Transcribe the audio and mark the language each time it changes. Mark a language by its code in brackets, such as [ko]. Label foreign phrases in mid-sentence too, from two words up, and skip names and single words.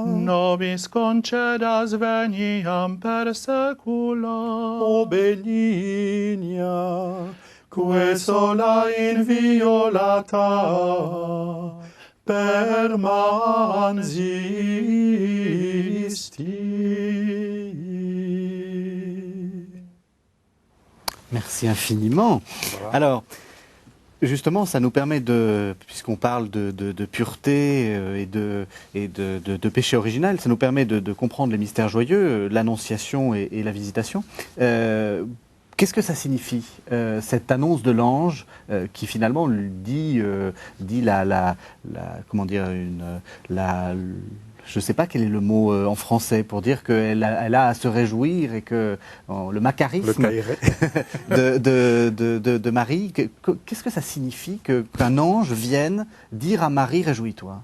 [la] Nobis concedas veniam per secula. O benigna, que sola inviolata permansisti. [fr] Merci infiniment. Voilà. Alors, justement, ça nous permet de, puisqu'on parle de pureté et de péché original, ça nous permet de comprendre les mystères joyeux, l'annonciation et la visitation. Qu'est-ce que ça signifie, cette annonce de l'ange qui finalement dit comment dire, je ne sais pas quel est le mot en français pour dire qu'elle a à se réjouir et que le macarisme de Marie, qu'est-ce que ça signifie qu'un ange vienne dire à Marie « Réjouis-toi » ?